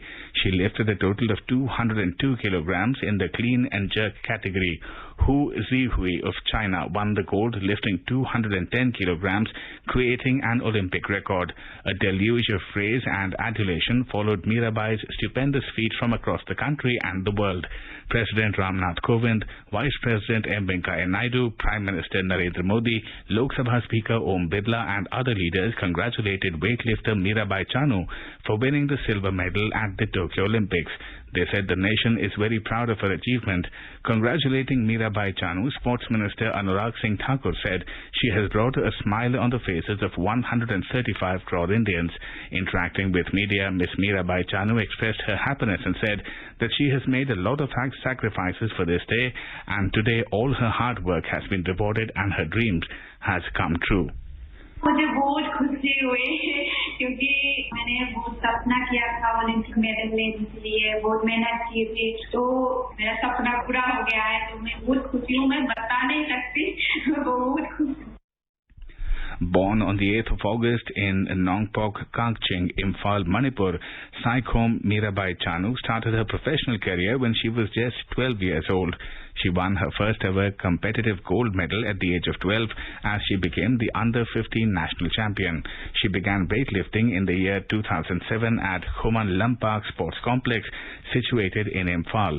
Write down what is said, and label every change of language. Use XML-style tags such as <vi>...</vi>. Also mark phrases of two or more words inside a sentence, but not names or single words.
<en>She lifted a total of 202 kilograms in the clean and jerk category. Hu Zihui of China won the gold, lifting 210 kilograms, creating an Olympic record. A deluge of praise and adulation followed Mirabai's stupendous feat from across the country and the world. President Ramnath Kovind, Vice President M. Venkaiah Naidu, Prime Minister Narendra Modi, Lok Sabha Speaker Om Birla and other leaders congratulated weightlifter Mirabai Chanu for winning the silver medal at the Tokyo Olympics. They said the nation is very proud of her achievement. Congratulating Mirabai Chanu, Sports Minister Anurag Singh Thakur said she has brought a smile on the faces of 135 crore Indians. Interacting with media, Ms. Mirabai Chanu expressed her happiness and said that she has made a lot of sacrifices for this day, and today all her hard work has been rewarded and her dreams has come true.</en> <hi>मुझे बहुत खुशी हुई क्योंकि मैंने बहुत सपना किया था ओलंपिक मेडल लेने के लिए, बहुत मेहनत की थी, तो मेरा सपना पूरा हो गया है, तो मैं बहुत खुशी हूँ, मैं बता नहीं सकती, मैं बहुत खुश हूँ.</hi> <en>Born on the 8th of August in Nongpok, Kangching, Imphal, Manipur, Saikhom Mirabai Chanu started her professional career when she was just 12 years old. She won her first ever competitive gold medal at the age of 12 as she became the under-15 national champion. She began weightlifting in the year 2007 at Khoman Lampak Sports Complex situated in Imphal.</en>